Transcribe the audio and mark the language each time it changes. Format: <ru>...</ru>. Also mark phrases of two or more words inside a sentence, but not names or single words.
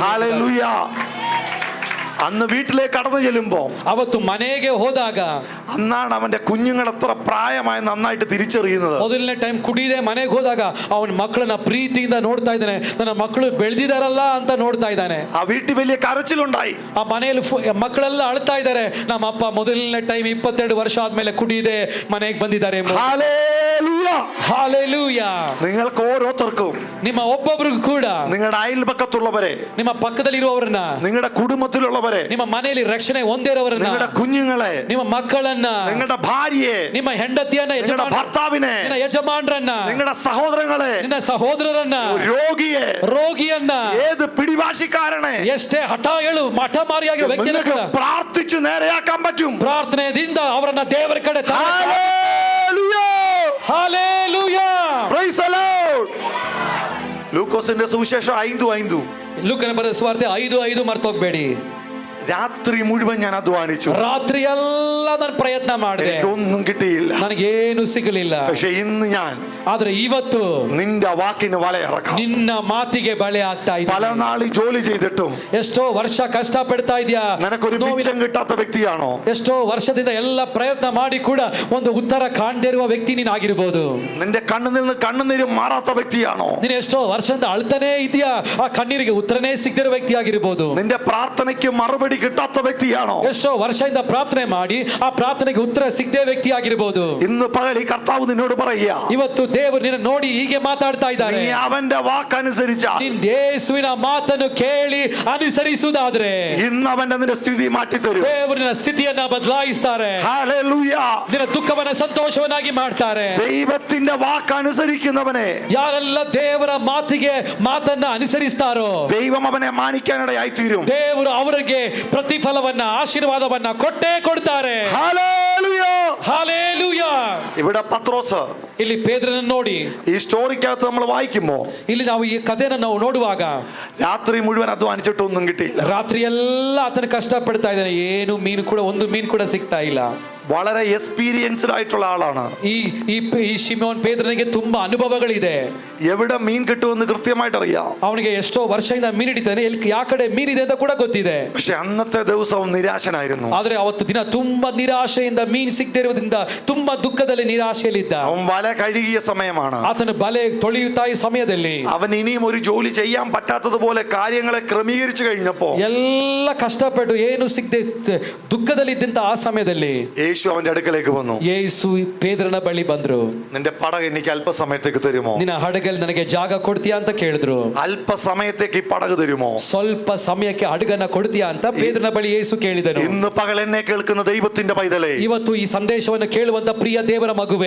<ml>ഹല്ലേലൂയ. അന്ന് വീട്ടിലേക്ക് കടന്നു ചെല്ലുമ്പോ</ml> <kn>ಅವತ್ತು ಮನೆಗೆ ಹೋದಾಗ</kn> <ml>അന്നാണ് അവന്റെ കുഞ്ഞുങ്ങൾ എത്ര പ്രായമായി നന്നായിട്ട് തിരിച്ചറിയുന്നത്.</ml> <kn>ಮೊದಲನೇ ಟೈಮ್ ಕುಡಿದೇ ಮನೆಗೆ ಹೋದಾಗ ಅವನ ಮಕ್ಕಳನ್ನ ಪ್ರೀತಿಯಿಂದ ನೋಡ್ತಾ ಇದ್ದಾನೆ. ನನ್ನ ಮಕ್ಕಳು ಬೆಳೆದಿದಾರಲ್ಲ ಅಂತ ನೋಡ್ತಾ ಇದ್ದಾನೆ.</kn> <ml>ആ വീട്ടിൽ വലിയ കരച്ചിലുണ്ടായി.</ml> <kn>ಆ ಮನೆಯಲ್ಲಿ ಮಕ್ಕಳೆಲ್ಲ ಅಳ್ತಾ ಇದ್ದಾರೆ. ನಮ್ಮ ಅಪ್ಪ ಮೊದಲನೇ ಟೈಮ್ 22 ವರ್ಷ ಆದ್ಮೇಲೆ ಕುಡಿದೇ ಮನೆಗೆ ಬಂದಿದ್ದಾರೆ.</kn> <ml>ഹല്ലേലൂയ.</ml> <kn>ಹಾಲೆಲೂಯ.</kn> <ml>നിങ്ങൾക്ക് ഓരോരുത്തർക്കും</ml> <kn>ನಿಮ್ಮ ಒಬ್ಬೊಬ್ರಿಗೂ ಕೂಡ,</kn> <ml>നിങ്ങളുടെ അയൽപക്കത്തുള്ളവരെ,</ml> <kn>ನಿಮ್ಮ ಪಕ್ಕದಲ್ಲಿರುವವರನ್ನ,</kn> <ml>നിങ്ങളുടെ കുടുംബത്തിലുള്ളവരെ,</ml> <kn>ನಿಮ್ಮ ಮನೆಯಲ್ಲಿ ರಕ್ಷಣೆ ಹೊಂದಿರೋವರನ್ನ,</kn> <ml>നിങ്ങളുടെ കുഞ്ഞുങ്ങളെ,</ml> <kn>ನಿಮ್ಮ ಮಕ್ಕಳನ್ನ,</kn> <ml>നിങ്ങളുടെ ഭാര്യയെ,</ml> <kn>ನಿಮ್ಮ ಹೆಂಡತಿಯನ್ನ,</kn> <ml>നിങ്ങളുടെ ഭർത്താവിനെ,</ml> <kn>ನಿನ್ನ ಯಜಮಾನರನ್ನ,</kn> <ml>നിങ്ങളുടെ സഹോദരങ്ങളെ,</ml> <kn>ನಿನ್ನ ಸಹೋದರರನ್ನ,</kn> <ml>രോഗിയെ,</ml> <kn>ರೋಗಿಯನ್ನ,</kn> <ml>ഏത് പിടിവാശിക്കാരനെ</ml> <kn>ಎಷ್ಟೇ ಹಠಗಳು ಮಠಮಾರಿಯಾಗಿರೋ ವ್ಯಕ್ತಿಯನ್ನು</kn> <ml>നിങ്ങൾക്ക്</ml> <kn>ಕೂಡ</kn> <ml>പ്രാർത്ഥിച്ച് നേരെയാക്കാൻ പറ്റും.</ml> <kn>ಪ್ರಾರ್ಥನೆಯಿಂದ ಅವರನ್ನ ದೇವರ ಕಡೆ</kn> <ml>ഹല്ലേലൂയ.</ml> <kn>ಹಾಲೆಲೂಯ.</kn> <en>Praise the Lord.</en> <ml>ലൂക്കോസിന്റെ സുവിശേഷം 5:5.</ml> <kn>ಲೂಕನ ಬರೆದ ಸುವಾರ್ತೆ 5:5 ಮರ್ತೋಗ್ಬೇಡಿ.</kn> <ml>രാത്രി മുഴുവൻ ഞാൻ അധ്വാനിച്ചു,</ml> <kn>ರಾತ್ರಿ ಎಲ್ಲ ನಾನು ಪ್ರಯತ್ನ ಮಾಡಿದೆ,</kn> <ml>എനിക്കൊന്നും കിട്ടിയില്ല.</ml> <kn>ನನಗೇನು ಸಿಗಲಿಲ್ಲ.</kn> <ml>പക്ഷെ ഇന്ന് ഞാൻ</ml> <kn>ಆದ್ರೆ ಇವತ್ತು</kn> <ml>നിന്റെ വാക്കിന് വലയിറക്കാം.</ml> <kn>ನಿನ್ನ ಮಾತಿಗೆ ಬಳೆ ಆಗ್ತಾ</kn> <ml>പല</ml> <kn>ಇದೆ.</kn> <ml>നാൾ ജോലി ചെയ്തിട്ടും</ml> <kn>ಎಷ್ಟೋ ವರ್ಷ ಕಷ್ಟ ಪಡ್ತಾ ಇದೆಯಾ,</kn> <ml>നിനക്കൊരു മിച്ചം കിട്ടാത്ത വ്യക്തിയാണോ?</ml> <kn>ಎಷ್ಟೋ ವರ್ಷದಿಂದ ಎಲ್ಲ ಪ್ರಯತ್ನ ಮಾಡಿ ಕೂಡ ಒಂದು ಉತ್ತರ ಕಾಣದೇ ಇರುವ ವ್ಯಕ್ತಿ ನೀನ್ ಆಗಿರ್ಬೋದು.</kn> <ml>നിന്റെ കണ്ണിൽ നിന്ന് കണ്ണുനീര് മാറാത്ത വ്യക്തിയാണോ?</ml> <kn>ನೀನು ಎಷ್ಟೋ ವರ್ಷದಿಂದ ಅಳ್ತಾನೇ ಇದೆಯಾ, ಆ ಕಣ್ಣೀರಿಗೆ ಉತ್ತರನೇ ಸಿಗದಿರೋ ವ್ಯಕ್ತಿ ಆಗಿರ್ಬೋದು.</kn> <ml>നിന്റെ പ്രാർത്ഥനയ്ക്ക് മറുപടി കിട്ടാത്ത വ്യക്തിയാണോ?</ml> <kn>ಎಷ್ಟೋ ವರ್ಷದಿಂದ ಪ್ರಾರ್ಥನೆ ಮಾಡಿ ಆ ಪ್ರಾರ್ಥನೆಗೆ ಉತ್ತರ ಸಿಗದೆ ವ್ಯಕ್ತಿ ಆಗಿರ್ಬೋದು.</kn> <ml>ഇന്ന് പകൽ ഈ കർത്താവ് നിന്നോട് പറയുക,</ml> <kn>ಇವತ್ತು ದೇವರು ನಿನ್ನ ನೋಡಿ ಹೀಗೆ ಮಾತಾಡ್ತಾ ಇದ್ದಾರೆ.</kn> <ml>നീ അവന്റെ വാക്കനുസരിച്ചാൽ,</ml> <kn>ನೀನ್ ಯೇಸುವಿನ ಮಾತನ್ನು ಕೇಳಿ ಅನುಸರಿಸುವುದಾದ್ರೆ</kn> <ml>ഇന്ന് അവന്റെ നിന്റെ ಸ್ಥಿತಿ മാറ്റിത്തരും.</ml> <kn>ದೇವರಿನ ಸ್ಥಿತಿಯನ್ನ ಬದಲಾಯಿಸ್ತಾರೆ.</kn> <ml>ഹല്ലേലൂയ.</ml> <kn>ನಿನ್ನ ದುಃಖವನ್ನ ಸಂತೋಷವನ್ನಾಗಿ ಮಾಡ್ತಾರೆ.</kn> <ml>ദൈവത്തിന്റെ വാക്കനുസരിക്കുന്നവനെ</ml> <kn>ಯಾರೆಲ್ಲ ದೇವರ ಮಾತನ್ನ ಅನುಸರಿಸ್ತಾರೋ</kn> <ml>ദൈവം അവനെ മാനിക്കാനിടയായി തീരും.</ml> <kn>ದೇವರು ಅವರಿಗೆ ಪ್ರತಿಫಲವನ್ನ, ಆಶೀರ್ವಾದವನ್ನ ಕೊಟ್ಟೇ ಕೊಡ್ತಾರೆ.</kn> <ml>ഹല്ലേലൂയ.</ml> <kn>ಹಾಲೆಲೂಯ.</kn> <ml>ഇവിടെ പത്രോസ്</ml> <kn>ಇಲ್ಲಿ ಪೇತ್ರನನ್ನು ನೋಡಿ,</kn> <ml>ഈ സ്റ്റോറിക്കകത്ത് നമ്മൾ വായിക്കുമ്പോ</ml> <kn>ಇಲ್ಲಿ ನಾವು ಈ ಕಥೆಯನ್ನು ನಾವು ನೋಡುವಾಗ</kn> <ml>രാത്രി മുഴുവൻ അധ്വാനിച്ചിട്ടൊന്നും കിട്ടിയില്ല.</ml> <kn>ರಾತ್ರಿ ಎಲ್ಲ ಆತನ ಕಷ್ಟ ಪಡ್ತಾ ಇದ್ದಾನೆ. ಏನು ಮೀನು ಕೂಡ, ಒಂದು ಮೀನು ಕೂಡ ಸಿಗ್ತಾ ಇಲ್ಲ.</kn> <ml>വളരെ എക്സ്പീരിയൻസ്ഡ് ആയിട്ടുള്ള ആളാണ്.</ml> <kn>ಈ ಶಿಮೋನ್ ಪೇತ್ರನಿಗೆ ತುಂಬಾ ಅನುಭವಗಳಿದೆ.</kn> <ml>എവിടെ മീൻ കിട്ടുമെന്ന് കൃത്യമായിട്ട് അറിയാം.</ml> <kn>ಅವನಿಗೆ ಎಷ್ಟೋ ವರ್ಷದಿಂದ ಮೀನು ಹಿಡಿತಾನೆ, ಯಾವ ಕಡೆ ಮೀನಿದೆ ಅಂತ ಕೂಡ ಗೊತ್ತಿದೆ.</kn> <ml>പക്ഷെ അന്നത്തെ ദിവസവും നിരാശനായിരുന്നു.</ml> <kn>ಆದ್ರೆ ಅವತ್ತು ದಿನ ತುಂಬಾ ನಿರಾಶೆಯಿಂದ ಮೀನು ಸಿಗದೇ ಇರುವುದರಿಂದ ತುಂಬಾ ದುಃಖದಲ್ಲಿ ನಿರಾಶೆಯಲ್ಲಿದ್ದ.</kn> <ml>അവൻ വല കഴുകിയ സമയമാണ്.</ml> <kn>ಆತನ ಬಲೆ ತೊಳೆಯುತ್ತಾ ಈ ಸಮಯದಲ್ಲಿ</kn> <ml>അവൻ ഇനിയും ഒരു ജോലി ചെയ്യാൻ പറ്റാത്തതുപോലെ കാര്യങ്ങളെ ക്രമീകരിച്ചു കഴിഞ്ഞപ്പോ</ml> <kn>ಎಲ್ಲ ಕಷ್ಟಪಟ್ಟು ಏನು ಸಿಗದೆ ದುಃಖದಲ್ಲಿದ್ದಂತ ಆ ಸಮಯದಲ್ಲಿ</kn> <ml>യേശു അവന്റെ അടുക്കലേക്ക് വന്നു.</ml> <kn>ಯೇಸು ಪೇತ್ರನ ಬಳಿ ಬಂದ್ರು.</kn> <ml>നിന്റെ പടക എനിക്ക് അല്പസമയത്തേക്ക് തരുമോ?</ml> <kn>ನಿನ್ನ ಹಡಗಲ್ಲಿ ನನಗೆ ಜಾಗ ಕೊಡ್ತೀಯಾ ಅಂತ ಕೇಳಿದ್ರು.</kn> <ml>അല്പസമയത്തേക്ക് ഈ പടക് തരുമോ?</ml> <kn>ಸ್ವಲ್ಪ ಸಮಯಕ್ಕೆ ಹಡಗನ್ನ ಕೊಡ್ತೀಯಾ ಅಂತ ಪೇತ್ರನ ಬಳಿ ಯೇಸು ಕೇಳಿದನು.</kn> <ml>ഇന്ന് പകൽ എന്നെ കേൾക്കുന്ന ദൈവത്തിന്റെ പൈതലേ,</ml> <kn>ಇವತ್ತು ಈ ಸಂದೇಶವನ್ನು ಕೇಳುವಂತ ಪ್ರಿಯ ದೇವರ ಮಗುವೆ,</kn>